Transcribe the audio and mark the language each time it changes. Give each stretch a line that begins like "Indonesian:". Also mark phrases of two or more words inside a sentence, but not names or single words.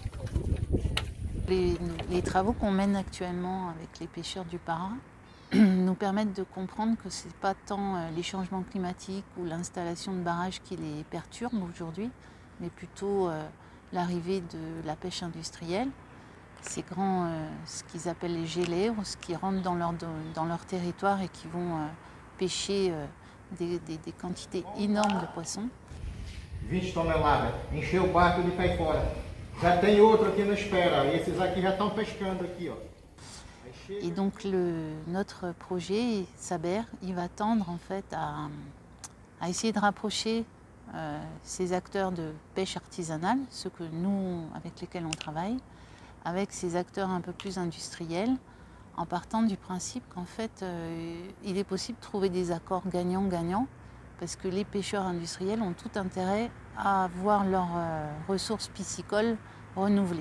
French: Les travaux qu'on mène actuellement avec les pêcheurs du Para nous permettent de comprendre que ce n'est pas tant les changements climatiques ou l'installation de barrages qui les perturbent aujourd'hui, mais plutôt l'arrivée de la pêche industrielle. Ces grands, ce qu'ils appellent les geleiros, qui rentrent dans leur territoire et qui vont pêcher des quantités énormes de poissons.
Portuguese: 20 toneladas, encher o barco de pé fora. Já tem outro aqui na espera, esses aqui já estão pescando aqui, ó.
French: Et donc notre projet, Saber, il va tendre en fait à essayer de rapprocher ces acteurs de pêche artisanale, ceux que nous, avec lesquels on travaille, avec ces acteurs un peu plus industriels, en partant du principe qu'en fait, il est possible de trouver des accords gagnants-gagnants, parce que les pêcheurs industriels ont tout intérêt à voir leurs ressources piscicoles renouvelées.